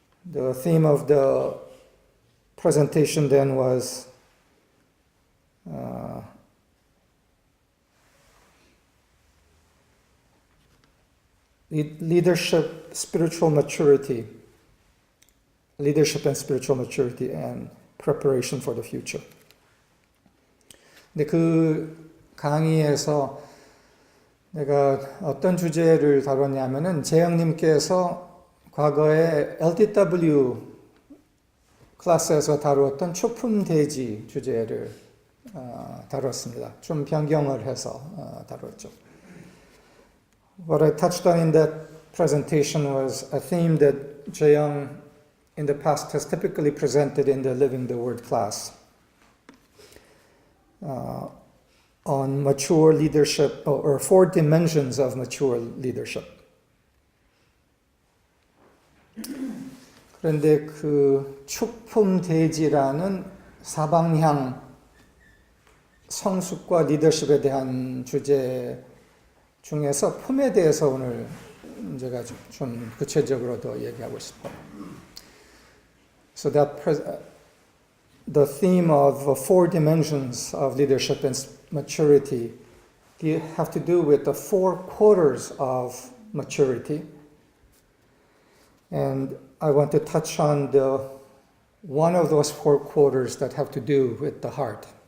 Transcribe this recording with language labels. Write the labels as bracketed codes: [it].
[en] The theme of the presentation then was leadership, spiritual maturity, leadership and spiritual maturity and preparation for the future. [ko] 근데 그 강의에서 내가 어떤 주제를 다뤘냐면은 재영님께서 과거에 LTW 클래스에서 다루었던 초품대지 주제를 다뤘습니다. 좀 변경을 해서 다뤘죠. [en] What I touched on in that presentation was a theme that Jae-young in the past has typically presented in the Living the Word class. on mature leadership or four dimensions of mature leadership. [ko] 그런데 그 축품대지라는 사방향 성숙과 리더십에 대한 주제 중에서 품에 대해서 오늘 제가 좀 구체적으로 더 얘기하고 싶어요. [en] So that the theme of four dimensions of leadership and maturity have to do with the four quarters of maturity. And I want to touch on one of those four quarters that have to do with the heart.